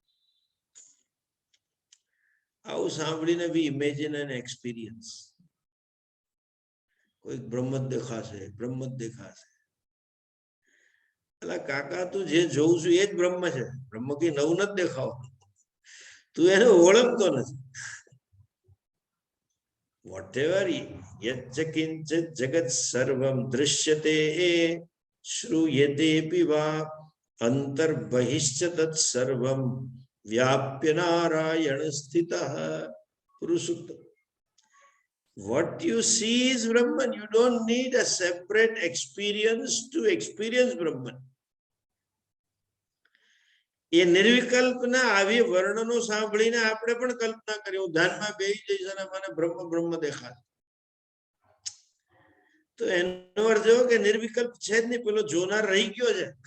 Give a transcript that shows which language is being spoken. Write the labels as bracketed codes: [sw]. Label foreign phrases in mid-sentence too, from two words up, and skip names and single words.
[gu] આવું સાંભળીને [en] be imagine an experience. [gu] કોઈક બ્રહ્મ જ દેખાશે, બ્રહ્મ જ દેખાશે. એટલે કાકા તું જે જોઉં છું એ જ બ્રહ્મ છે, બ્રહ્મ કઈ નવું નથી દેખાવ, તું એને ઓળખતો નથી. [sa] whatever yat kinchet jagat sarvam drishyate shruyate piva antar bahishya tat sarvam vyapya narayana sthitah. Purusukta. [en] What you see is Brahman. You don't need a separate experience to experience Brahman. [gu] એ નિર્વિકલ્પના આવી વર્ણનો સાંભળીને આપણે પણ કલ્પના કરી, હું ધ્યાનમાં બેસી જઈશ અને મને બ્રહ્મ બ્રહ્મ દેખાશે. તો એનો અર્થ એવો કે નિર્વિકલ્પ છે જ નહીં, પેલો જોનાર રહી ગયો છે.